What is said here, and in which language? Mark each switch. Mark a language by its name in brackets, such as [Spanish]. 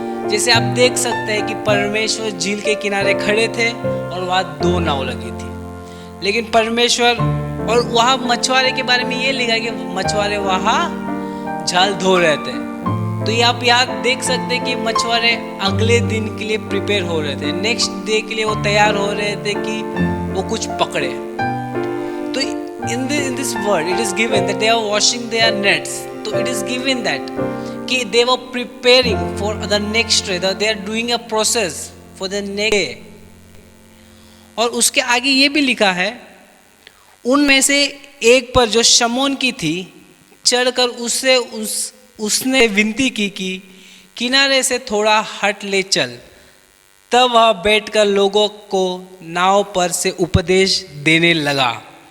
[Hindi] जैसे आप देख सकते हैं कि परमेश्वर झील के किनारे खड़े थे और वहाँ 2 नाव लगी थी, लेकिन परमेश्वर और वहाँ मछुआरे के बारे में ये लिखा कि मछुआरे वहाँ जाल धो रहे थे। तो ये आप याद देख सकते हैं कि मछुआरे अगले दिन के लिए प्रिपेयर हो रहे थे, नेक्स्ट डे के लिए वो तैयार हो रहे थे कि वो कुछ पकड़े। [English] तो in this word it is given that they are washing their nets. So it is given that कि they were preparing for the next day, they are doing a process for the next day. [Hindi] और उसके आगे ये भी लिखा है, उनमें से एक पर जो शमौन की थी चढ़कर उसने विनती की कि किनारे से थोड़ा हट ले चल। तब वह बैठकर लोगों को नाव पर से उपदेश देने लगा।